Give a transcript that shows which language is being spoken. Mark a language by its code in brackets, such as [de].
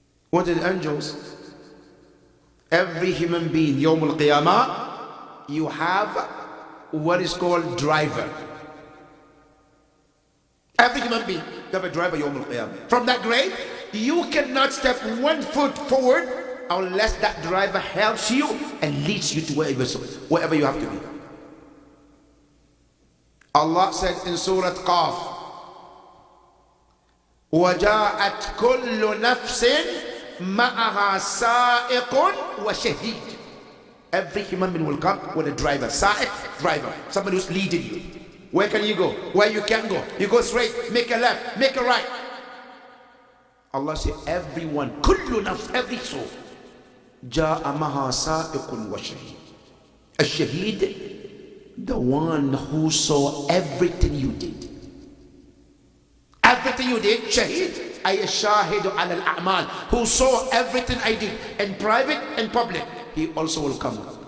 [en] What are the angels? Every human being, Yawm al-Qiyamah, you have what is called driver. Every human being, you have a driver, Yawm al-Qiyamah. From that grave, you cannot step 1 foot forward unless that driver helps you and leads you to wherever you have to be. Allah said in Surah Qaf, [ar] وَجَاءَتْ كُلُّ نَفْسٍ مَعَهَا سَائِقٌ وَشَهِيدٌ. [en] Every human being will come with a driver. Sa'iq, driver, somebody who's leading you. Where can you go? Where you can go? You go straight, make a left, make a right. Allah said, everyone, [ar] كُلُّ نَفْسٍ, [en] every soul, [ar] جَاءَ مَعَهَا سَائِقٌ وَشَهِيدٌ. [en] A shaheed, the one who saw everything you did. Everything you did, shaheed, [ar] ay shahidu ala al-a'mal, [en] who saw everything I did in private and public, he also will come.